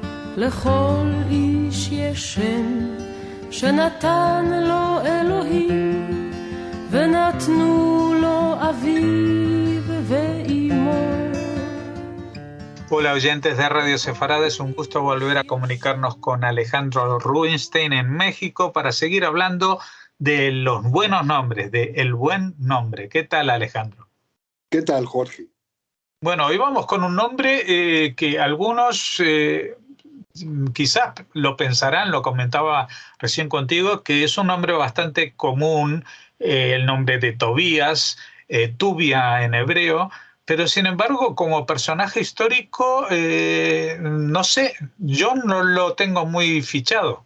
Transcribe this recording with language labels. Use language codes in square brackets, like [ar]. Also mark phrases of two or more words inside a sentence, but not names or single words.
[he] לכל איש יש שם שנתן לו אלוהים, ונתנו לו אביו ואימו. [es] Hola oyentes de Radio Sefarad, es un gusto volver a comunicarnos con Alejandro Rubinstein en México para seguir hablando de los buenos nombres, de el buen nombre. ¿Qué tal, Alejandro? ¿Qué tal, Jorge? Bueno, hoy vamos con un nombre que algunos quizás lo pensarán, lo comentaba recién contigo, que es un nombre bastante común, el nombre de Tobías, Tubia en hebreo, pero sin embargo, como personaje histórico, no sé, yo no lo tengo muy fichado.